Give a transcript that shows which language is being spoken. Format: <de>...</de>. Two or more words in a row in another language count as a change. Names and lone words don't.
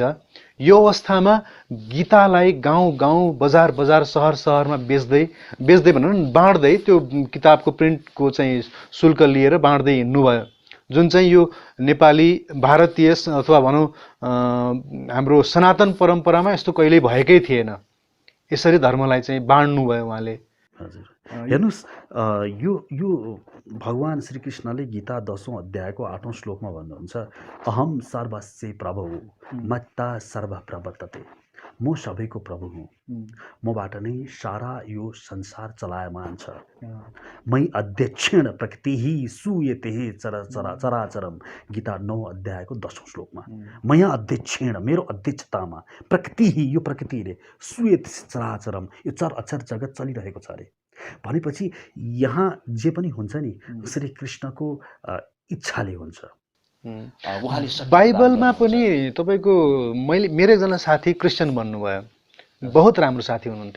<ne>यो अवस्थामा गीतालाई गाउँ गाउँ बजार बजार सहर सहरमा बेच्दै भनौँ न बाँड्दै त्यो किताबको प्रिन्टको चाहिँ शुल्क लिएर बाँड्दै हिँड्नुभयो, जुन चाहिँ यो नेपाली भारतीय अथवा भनौँ हाम्रो सनातन परम्परामा यस्तो कहिल्यै भएकै थिएन। यसरी धर्मलाई चाहिँ बाँड्नुभयो उहाँले। हजुर, हेर्नुहोस्, यो भगवान् श्रीकृष्णले गीता 10औं अध्यायको 8औं श्लोकमा भन्नुहुन्छ,</ne> <sa>अहम सर्वस्य प्रभु मत्ता सर्व प्रवर्तते।</sa> <ne>म सबैको प्रभु हुँ, मबाट नै सारा यो संसार चलायमान छ।</ne> <sa>मै अध्यक्षेण प्रकृति सूयते चराचरम।</sa> <ne>गीता 9 अध्यायको 10औं श्लोकमा</ne> <sa>मया अध्यक्षेण,</sa> <ne>मेरो अध्यक्षतामा, प्रकृति, यो प्रकृतिले,</ne> <sa>सूयते चराचरम,</sa> <ne>यो चर अचर जगत चलिरहेको छ अरे। भनेपछि यहाँ जे पनि हुन्छ नि श्री कृष्णको इच्छाले हुन्छ। बाइबलमा पनि तपाईँको मेरो एकजना साथी क्रिस्चियन बन्नुभयो, बहुत राम्रो साथी हुनुहुन्थ्यो।</ne>